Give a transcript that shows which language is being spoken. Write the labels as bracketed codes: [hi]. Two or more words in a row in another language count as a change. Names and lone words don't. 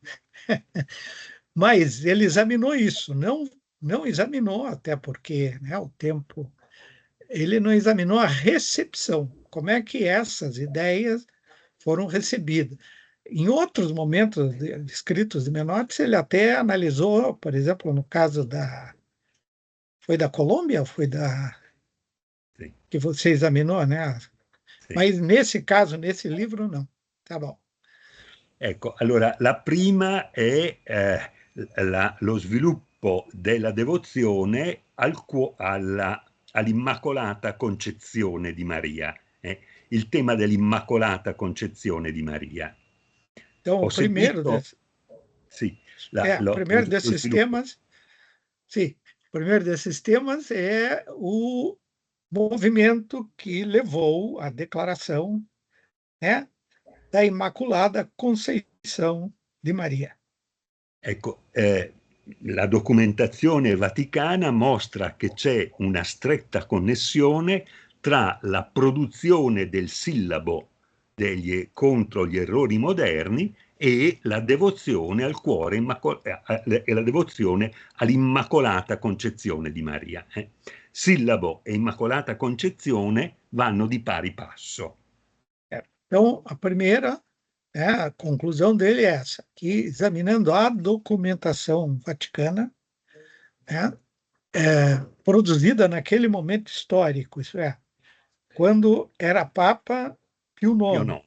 [pt] Mas ele examinou isso, não examinou, até porque o tempo, ele não examinou a recepção, como é que essas ideias foram recebidas. Em outros momentos escritos de Menotti, ele até analisou, por exemplo, no caso foi da Colômbia ou foi Sim. Que você examinou, né? Sim. Mas nesse caso, nesse livro, não. Tá bom. [it] Ecco, allora la prima è lo sviluppo della devozione all'Immacolata Concezione di Maria, il tema dell'Immacolata Concezione di Maria. [pt] Então, [it] Ho [pt] o primeiro [it] sentito, [pt] desses, [it] sì, [pt] primeiro desses temas, sim, o primeiro desses temas é o movimento que levou à declaração da Imaculada Conceição di Maria. [it] Ecco, la documentazione vaticana mostra che c'è una stretta connessione tra la produzione del sillabo contro gli errori moderni e la devozione al cuore e la devozione all'Immacolata Concezione di Maria. Sillabo e Immacolata Concezione vanno di pari passo. [pt] Então, a primeira, a conclusão dele é essa, que examinando a documentação vaticana, produzida naquele momento histórico, isso é, quando era Papa Pio IX.